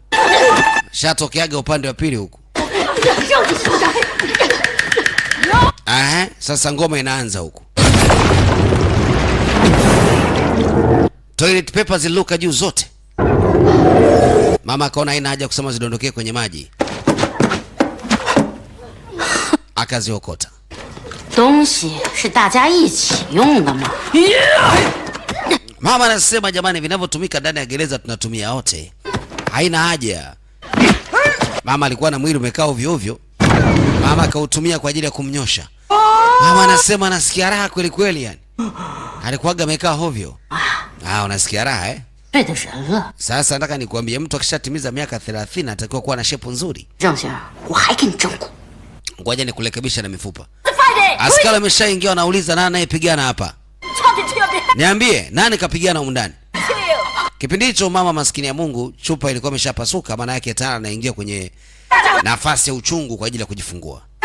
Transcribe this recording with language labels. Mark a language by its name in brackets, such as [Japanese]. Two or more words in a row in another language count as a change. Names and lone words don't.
[Swahili] Shatokeaga upande wa pili huku. Sasa ngoma inaanza huku. [English] Toilet paper [Swahili] ziluka juu zote. Mama akaona haina haja kusema zidondokee kwenye maji. Akaziokota. [Chinese] 东西是大家一起用的嘛。 [Swahili] Mama anasema jamani, vinavyotumika ndani ya gereza tunatumia wote. Haina haja. Mama alikuwa na mwili umekaa ovyo ovyo. Mama akautumia kwa ajili ya kumnyosha. Mama anasema anasikia raha kweli kweli yani. Alikuwaga amekaa ovyo. Unasikia raha eh? [Chinese] 对的人了。 [Swahili] Sasa nataka nikuambie, mtu akishatimiza miaka 30 anatakiwa kuwa na shepu nzuri. [Chinese] 郑先生，我还给你整蛊。 [Swahili] Ngoja nikurekebisha na mifupa. Askari ameshaingia, anauliza nani anayepigana hapa? Niambie, nani kapigana huko ndani? Kipindi hicho mama maskini ya Mungu, chupa ilikuwa imeshapasuka, maana yake tena anaingia kwenye nafasi ya uchungu kwa ajili ya kujifungua.